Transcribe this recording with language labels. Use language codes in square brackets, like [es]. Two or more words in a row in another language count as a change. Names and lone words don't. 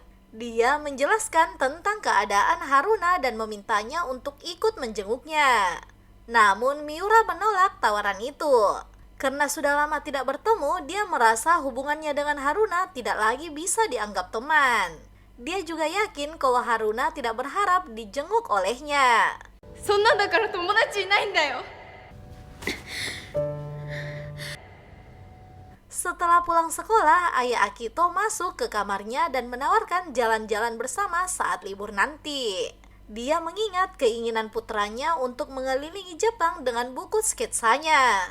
[id] Dia menjelaskan tentang keadaan Haruna dan memintanya untuk ikut menjenguknya. Namun Miura menolak tawaran itu. Karena sudah lama tidak bertemu, dia merasa hubungannya dengan Haruna tidak lagi bisa dianggap teman. Dia juga yakin kalau Haruna tidak berharap dijenguk olehnya. [ja] そんなんだから友達いないんだよ。 [id] Setelah pulang sekolah, ayah Akito masuk ke kamarnya dan menawarkan jalan-jalan bersama saat libur nanti. Dia mengingat keinginan putranya untuk mengelilingi Jepang dengan buku sketsanya.